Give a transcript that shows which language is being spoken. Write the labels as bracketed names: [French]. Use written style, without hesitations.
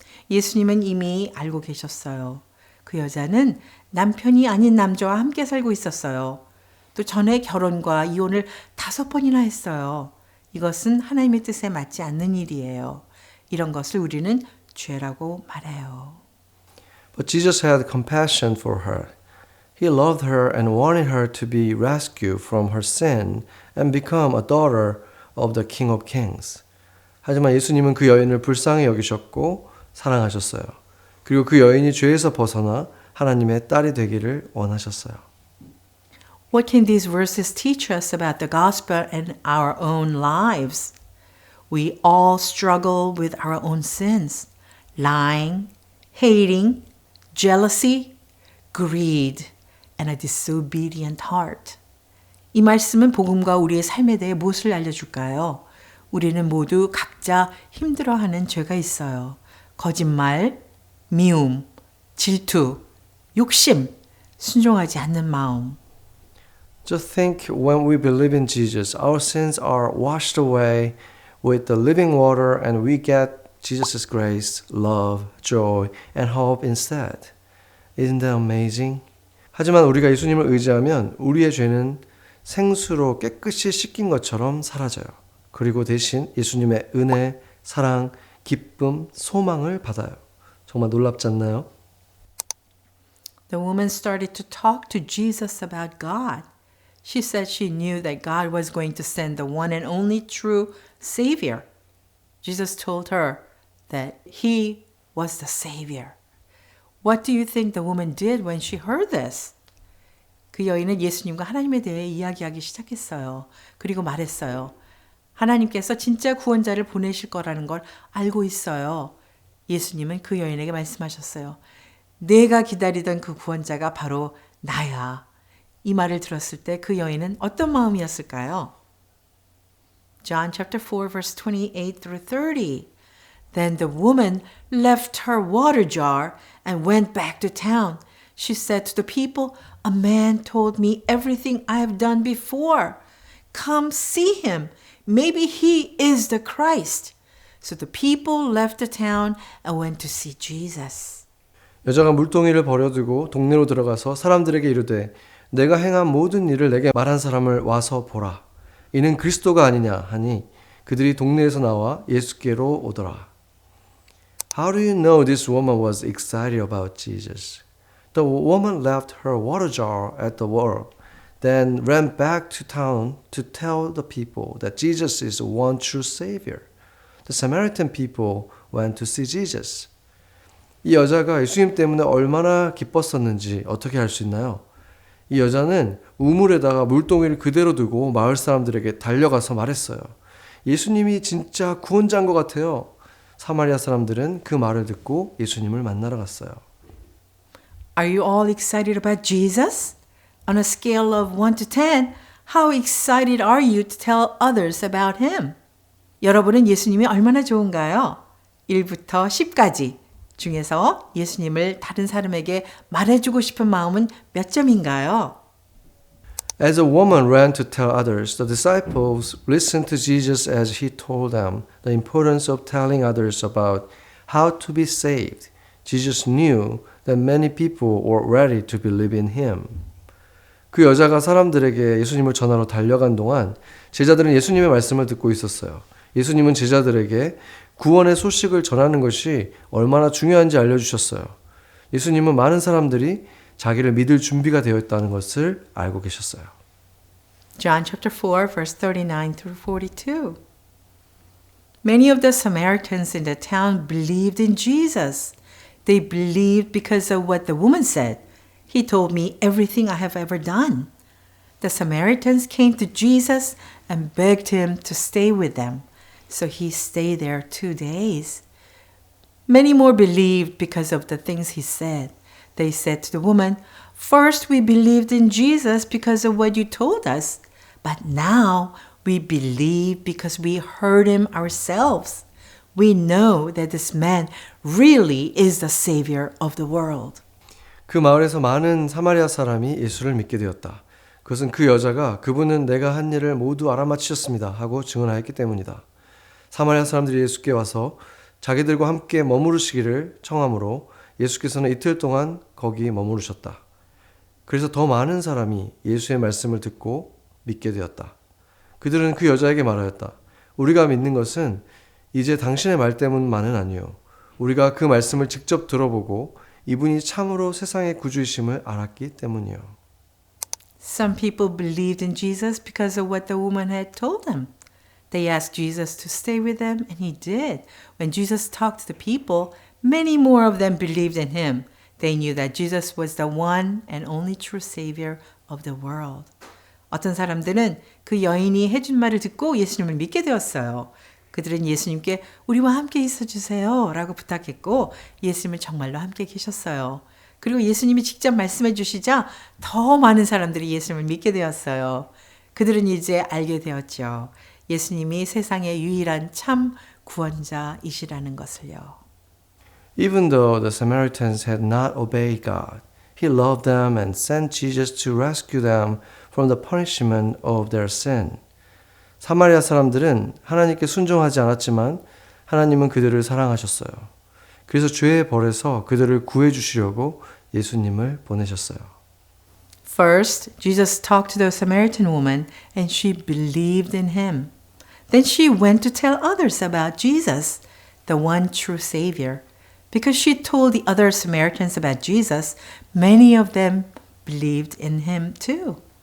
[Korean] 예수님은 이미 알고 계셨어요. 그 여자는 남편이 아닌 남자와 함께 살고 있었어요. 또 전에 결혼과 이혼을 5번이나 했어요. 이것은 하나님의 뜻에 맞지 않는 일이에요. 이런 것을 우리는 죄라고 말해요. [English] But Jesus had compassion for her. He loved her and wanted her to be rescued from her sin and become a daughter of the King of Kings. [Korean] 하지만 예수님은 그 여인을 불쌍히 여기셨고 사랑하셨어요. 그리고 그 여인이 죄에서 벗어나 하나님의 딸이 되기를 원하셨어요. [English] What can these verses teach us about the gospel and our own lives? We all struggle with our own sins. Lying, hating, jealousy, greed, and a disobedient heart. [Korean] 이 말씀은 복음과 우리의 삶에 대해 무엇을 알려줄까요? 우리는 모두 각자 힘들어하는 죄가 있어요. 거짓말, 미움, 질투, 욕심, 순종하지 않는 마음. [English] Just think when we believe in Jesus, our sins are washed away with the living water and we get Jesus' grace, love, joy, and hope instead. Isn't that amazing? [Korean] 하지만 우리가 예수님을 의지하면 우리의 죄는 생수로 깨끗이 씻긴 것처럼 사라져요. 그리고 대신 예수님의 은혜, 사랑, 기쁨, 소망을 받아요. 정말 놀랍지 않나요? [English] The woman started to talk to Jesus about God. She said she knew that God was going to send the one and only true Savior. Jesus told her that He was the Savior. What do you think the woman did when she heard this? [Korean] 그 여인은 예수님과 하나님에 대해 이야기하기 시작했어요. 그리고 말했어요. 하나님께서 진짜 구원자를 보내실 거라는 걸 알고 있어요. 예수님은 그 여인에게 말씀하셨어요. 내가 기다리던 그 구원자가 바로 나야. 이 말을 들었을 때 그 여인은 어떤 마음이었을까요? [English] John chapter 4 verse 28 through 30. Then the woman left her water jar and went back to town. She said to the people, "A man told me everything I have done before. Come see him. Maybe he is the Christ." So the people left the town and went to see Jesus. [Korean] 여자가 물동이를 버려두고 동네로 들어가서 사람들에게 이르되 내가 행한 모든 일을 내게 말한 사람을 와서 보라. 이는 그리스도가 아니냐 하니 그들이 동네에서 나와 예수께로 오더라. [English] How do you know this woman was excited about Jesus? The woman left her water jar at the well, then ran back to town to tell the people that Jesus is the one true Savior. The Samaritan people went to see Jesus. [Korean] 이 여자가 예수님 때문에 얼마나 기뻤었는지 어떻게 알 수 있나요? 이 여자는 우물에다가 물동이를 그대로 두고 마을 사람들에게 달려가서 말했어요. 예수님이 진짜 구원자인 것 같아요. 사마리아 사람들은 그 말을 듣고 예수님을 만나러 갔어요. [English] Are you all excited about Jesus? On a scale of 1 to 10, how excited are you to tell others about him? [Korean] 여러분은 예수님이 얼마나 좋은가요? 1부터 10까지 중에서 예수님을 다른 사람에게 말해주고 싶은 마음은 몇 점인가요? [English] As a woman ran to tell others, the disciples listened to Jesus as he told them the importance of telling others about how to be saved. Jesus knew that many people were ready to believe in him. [Korean] 그 여자가 사람들에게 예수님을 전하러 달려간 동안 제자들은 예수님의 말씀을 듣고 있었어요. 예수님은 제자들에게 구원의 소식을 전하는 것이 얼마나 중요한지 알려주셨어요. 예수님은 많은 사람들이 자기를 믿을 준비가 되어 있다는 것을 알고 계셨어요. [English] John chapter 4, verse 39 through 42. Many of the Samaritans in the town believed in Jesus. They believed because of what the woman said. He told me everything I have ever done. The Samaritans came to Jesus and begged him to stay with them. So he stayed there 2 days. Many more believed because of the things he said. They said to the woman, "First we believed in Jesus because of what you told us, but now we believe because we heard him ourselves. We know that this man really is the Savior of the world." [Korean] 그 마을에서 많은 사마리아 사람이 예수를 믿게 되었다. 그것은 그 여자가 그분은 내가 한 일을 모두 알아맞히셨습니다 하고 증언하였기 때문이다. 사마리아 사람들이 예수께 와서 자기들과 함께 머무르시기를 청하므로 예수께서는 이틀 동안 거기 머무르셨다. 그래서 더 많은 사람이 예수의 말씀을 듣고 믿게 되었다. 그들은 그 여자에게 말하였다. 우리가 믿는 것은 이제 당신의 말 때문만은 아니요. 우리가 그 말씀을 직접 들어보고 이분이 참으로 세상의 구주이심을 알았기 때문이요. [English] Some people believed in Jesus because of what the woman had told them. They asked Jesus to stay with them, and he did. When Jesus talked to the people, many more of them believed in him. They knew that Jesus was the one and only true Savior of the world. [Korean] 어떤 사람들은 그 여인이 해준 말을 듣고 예수님을 믿게 되었어요. 그들은 예수님께 우리와 함께 있어주세요 라고 부탁했고 예수님은 정말로 함께 계셨어요. 그리고 예수님이 직접 말씀해 주시자 더 많은 사람들이 예수님을 믿게 되었어요. 그들은 이제 알게 되었죠. 예수님이 세상의 유일한 참 구원자이시라는 것을요. [English] Even though the Samaritans had not obeyed God, he loved them and sent Jesus to rescue them from the punishment of their sin. [Korean] 사마리아 사람들은 하나님께 순종하지 않았지만 하나님은 그들을 사랑하셨어요. 그래서 죄의 벌에서 그들을 구해 주시려고 예수님을 보내셨어요. [English] First, Jesus talked to the Samaritan woman and she believed in him. Then she went to tell others about Jesus, the one true Savior. Because she told the other Samaritans about Jesus, many of them believed in him too.